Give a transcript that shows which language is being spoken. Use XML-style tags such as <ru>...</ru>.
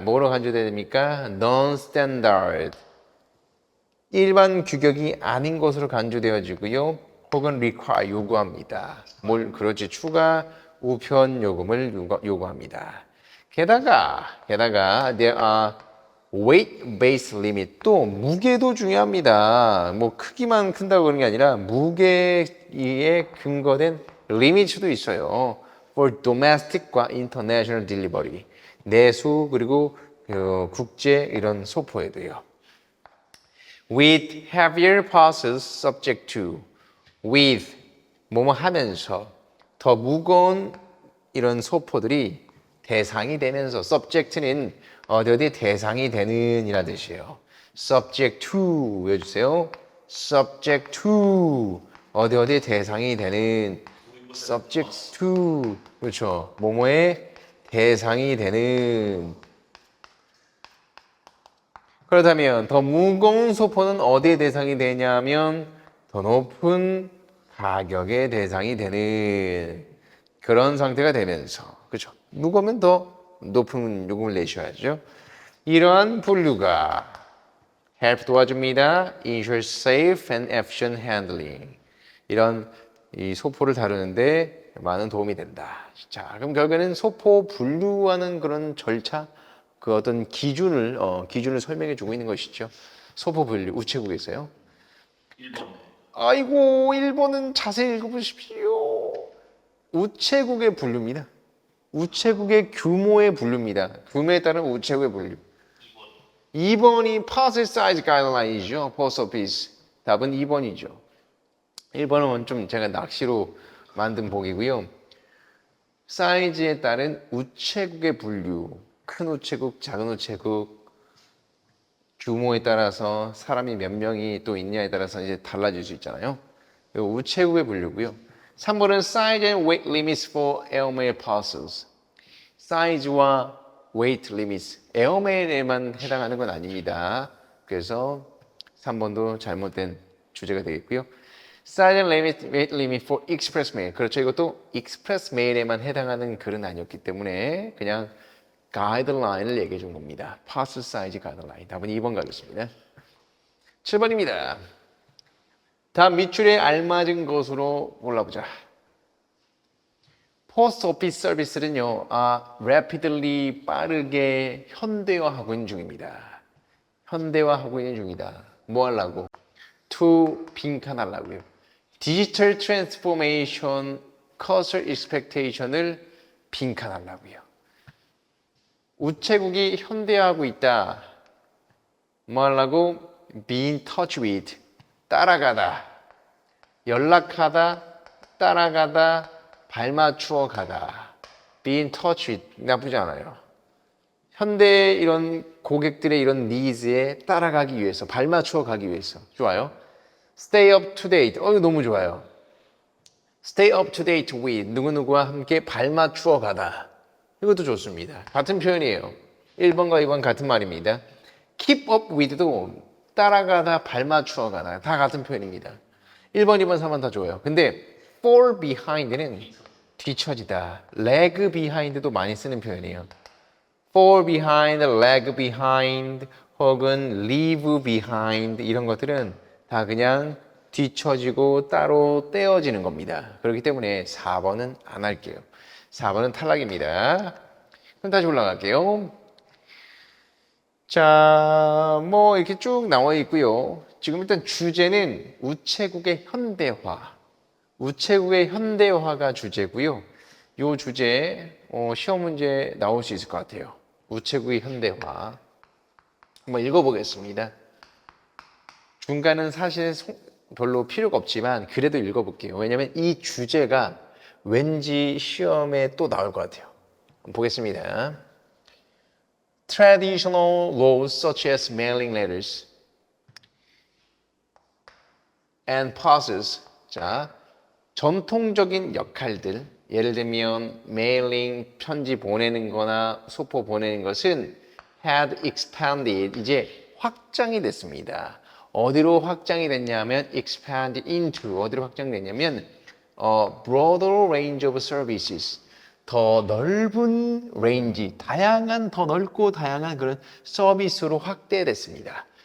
<ko>뭐로 간주됩니까? non-standard 일반 규격이 아닌 것으로 간주되어지고요. 혹은 require 요구합니다. 그렇지 추가 우편 요금을 요구합니다.</ko> <en>게다가 there are weight based limit</en> <ko>또 무게도 중요합니다. 뭐 크기만 큰다고 그런 게 아니라 무게에 근거된 리미트도 있어요.</ko> <en>for domestic</en> <ko>과</ko> <en>international delivery</en> <ko>내수 그리고 국제 이런 소포에도요.</ko> <en>with heavier parcels subject to with</en> <ko>뭐뭐 하면서 더 무거운 이런 소포들이 대상이 되면서 subject는 어디 대상이 되는 이라는 뜻이에요.</ko> <en>subject to</en> <ko>외워주세요.</ko> <en>subject to</en> <ko>어디 대상이 되는 subject to 그렇죠. 뭐뭐의 대상이 되는 그렇다면 더 무거운 소포는 어디에 대상이 되냐면 더 높은 가격의 대상이 되는 그런 상태가 되면서 그렇죠. 무거우면 더 높은 요금을 내셔야죠. 이러한 분류가 help 도와줍니다.</ko> <en>ensure safe and efficient handling.</en> <ko>이런 이 소포를 다루는데 많은 도움이 된다. 자, 그럼 결국에는 소포 분류하는 그런 절차, 그 어떤 기준을 설명해 주고 있는 것이죠. 소포 분류 우체국에서요. 1번. 아이고, 1번은 자세히 읽어보십시오. 우체국의 분류입니다. 우체국의 규모의 분류입니다. 규모에 따른 우체국의 분류. 2번이</ko> <en>parcel size guideline</en> <ko>이죠.</ko> <en>post office.</en> <ko>답은 2번이죠. 1번은 좀 제가 낚시로 만든 보기고요. 사이즈에 따른 우체국의 분류. 큰 우체국, 작은 우체국, 규모에 따라서 사람이 몇 명이 또 있냐에 따라서 이제 달라질 수 있잖아요. 우체국의 분류고요.</ko> <en>3번은 size and weight limits for airmail parcels.</en> <ko>사이즈와</ko> <en>weight limits,</en> <ko>에어메일에만 해당하는 건 아닙니다. 그래서 3번도 잘못된 주제가 되겠고요.</ko> <en>size and weight limit for express mail.</en> <ko>그렇죠. 이것도</ko> <en>express mail</en> <ko>에만 해당하는 글은 아니었기 때문에 그냥 가이드라인을 얘기해 준 겁니다.</ko> <en>parcel size 가이드라인.</en> <ko>답은 2번 가겠습니다. 7번입니다. 다음 밑줄에 알맞은 것으로 골라보자. 포스트 오피스 서비스는요, rapidly 빠르게 현대화하고 있는 중입니다. 현대화하고 있는 중이다. 뭐 하려고? to 빈칸하려고요. 디지털 트랜스포메이션 커서 익스펙테이션을 빈칸하려고요. 우체국이 현대화하고 있다. 뭐 하려고?</ko> <en>be in touch with,</en> <ko>따라가다. 연락하다, 따라가다, 발맞추어 가다.</ko> <en>be in touch with,</en> <ko>나쁘지 않아요. 현대 이런 고객들의 이런 니즈에 따라가기 위해서, 발맞추어 가기 위해서. 좋아요.</ko> <en>stay up to date.</en> <ko>이거 너무 좋아요.</ko> <en>stay up to date with,</en> <ko>누구누구와 함께 발맞추어 가다. 이것도 좋습니다. 같은 표현이에요. 1번과 2번 같은 말입니다.</ko> <en>keep up with</en> <ko>도 따라가다, 발맞추어 가다. 다 같은 표현입니다. 1번, 2번, 3번 다 좋아요. 근데</ko> <en>fall behind</en> <ko>는 뒤처지다. lag behind도 많이 쓰는 표현이에요.</ko> <en>fall behind, lag behind,</en> <ko>혹은 leave behind 이런 것들은 다 그냥 뒤처지고 따로 떼어지는 겁니다. 그렇기 때문에 4번은 안 할게요. 4번은 탈락입니다. 그럼 다시 올라갈게요. 자, 뭐 이렇게 쭉 나와 있고요. 지금 일단 주제는 우체국의 현대화. 우체국의 현대화가 주제고요. 이 주제 시험 문제 나올 수 있을 것 같아요. 우체국의 현대화. 한번 읽어보겠습니다. 중간은 사실 별로 필요가 없지만 그래도 읽어볼게요. 왜냐하면 이 주제가 왠지 시험에 또 나올 것 같아요. 보겠습니다.</ko> <en>Traditional laws such as mailing letters and parcels.</en> <ko>자, 전통적인 역할들, 예를 들면 메일링, 편지 보내는 거나 소포 보내는 것은</ko> <en>had expanded,</en> <ko>이제 확장이 됐습니다. 어디로 확장이 됐냐면</ko> <en>expand into,</en> <ko>어디로 확장됐냐면</ko> <en>broader range of services,</en> <ko>더 넓은 레인지, 다양한, 더 넓고 다양한 그런 서비스로 확대됐습니다.</ko>